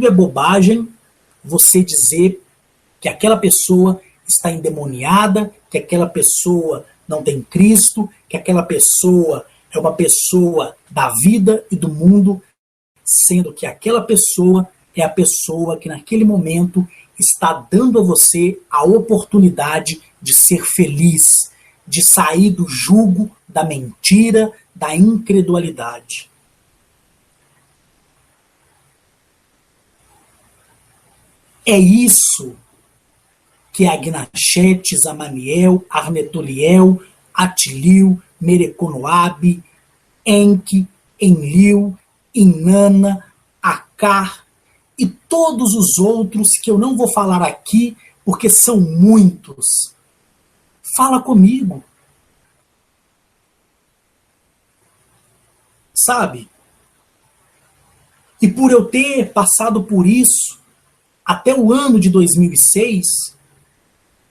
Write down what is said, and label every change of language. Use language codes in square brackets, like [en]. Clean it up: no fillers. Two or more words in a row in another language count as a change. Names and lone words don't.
[pt] é bobagem, você dizer que aquela pessoa está endemoniada, que aquela pessoa não tem Cristo, que aquela pessoa é uma pessoa da vida e do mundo, sendo que aquela pessoa é a pessoa que naquele momento está dando a você a oportunidade de ser feliz, de sair do jugo da mentira, da incredulidade. É isso que Agnachetes, Amaniel, Arnetoliel, Atiliu, Mereconoabe, Enki, Enlil, Inanna, Acar e todos os outros que eu não vou falar aqui porque são muitos. Fala comigo. Sabe? E por eu ter passado por isso até o ano de 2006, certo?